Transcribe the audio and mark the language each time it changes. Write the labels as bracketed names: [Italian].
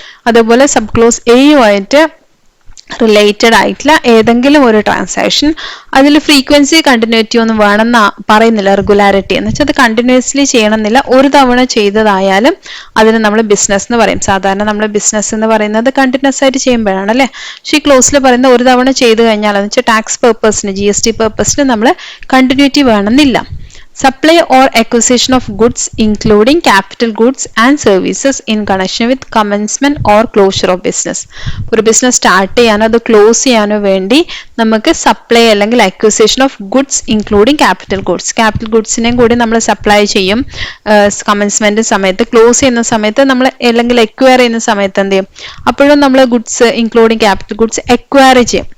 [Malayalam] അതുപോലെ sub close എയുമായിട്ട് related ആയിട്ടുള്ള ഏതെങ്കിലും ഒരു ട്രാൻസാക്ഷൻ, അതിൽ ഫ്രീക്വൻസി, കണ്ടിന്യൂറ്റി ഒന്നും വേണമെന്ന് പറയുന്നില്ല. റെഗുലാരിറ്റി എന്ന് വെച്ചാൽ അത് കണ്ടിന്യൂസ്ലി ചെയ്യണമെന്നില്ല, ഒരു തവണ ചെയ്തതായാലും അതിന് നമ്മൾ ബിസിനസ് എന്ന് പറയും. സാധാരണ നമ്മൾ ബിസിനസ് എന്ന് പറയുന്നത് കണ്ടിന്യൂസ് ആയിട്ട് ചെയ്യുമ്പോഴാണ്, അല്ലെ. പക്ഷേ ഈ ക്ലോസിൽ പറയുന്ന ഒരു തവണ ചെയ്ത് കഴിഞ്ഞാൽ എന്ന് വെച്ചാൽ ടാക്സ് പേർപ്പസിന്, GST പേർപ്പസിന് നമ്മൾ കണ്ടിന്യൂറ്റി വേണമെന്നില്ല. [English] Supply or acquisition of goods including capital goods and services in connection with commencement or closure of business. [Malayalam] ഒരു ബിസിനസ് സ്റ്റാർട്ട് ചെയ്യാനോ അത് ക്ലോസ് ചെയ്യാനോ വേണ്ടി നമുക്ക് സപ്ലൈ അല്ലെങ്കിൽ acquisition of goods including capital goods. Capital ഗുഡ്സിനെയും കൂടി നമ്മൾ സപ്ലൈ ചെയ്യും കമൻസ്മെന്റ് സമയത്ത്. ക്ലോസ് ചെയ്യുന്ന സമയത്ത് നമ്മൾ അല്ലെങ്കിൽ എക്വയർ ചെയ്യുന്ന സമയത്ത് എന്ത് ചെയ്യും, അപ്പോഴും നമ്മൾ goods including capital goods acquire ചെയ്യും.